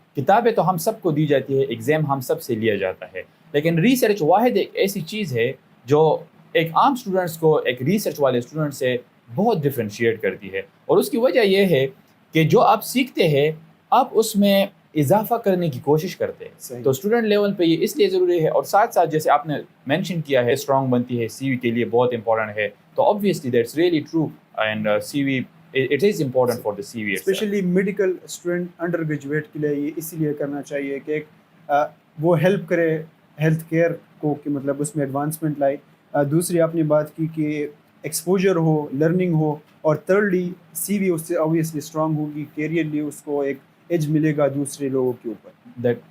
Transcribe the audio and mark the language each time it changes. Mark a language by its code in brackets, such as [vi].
[ur] کتابیں تو ہم سب کو دی جاتی ہے, ایگزام ہم سب سے لیا جاتا ہے, لیکن ریسرچ واحد ایک ایسی چیز ہے جو ایک عام اسٹوڈنٹس کو ایک ریسرچ والے اسٹوڈنٹ سے بہت ڈفرینشیٹ کرتی ہے. اور اس کی وجہ یہ ہے کہ جو آپ سیکھتے ہیں آپ اس میں اضافہ کرنے کی کوشش کرتے ہیں. تو اسٹوڈنٹ لیول پہ یہ اس لیے ضروری ہے, اور ساتھ ساتھ جیسے آپ نے مینشن کیا ہے اسٹرانگ بنتی ہے, CV کے لیے بہت امپورٹنٹ ہے. [en] تو obviously that's really true, and CV it is important for the CV [ur] especially medical student under graduate کے لیے یہ اسی لیے کرنا چاہیے کہ وہ ہیلپ کرے ہیلتھ کیئر کو, کہ مطلب اس میں ایڈوانسمنٹ لائے. دوسری آپ نے بات کی کہ ایکسپوجر ہو, لرننگ ہو, اور تھرڈلی CV اس سے اوبویسلی اسٹرانگ ہوگی, کیریئرلی اس کو ایک ایج ملے گا دوسرے لوگوں کے اوپر.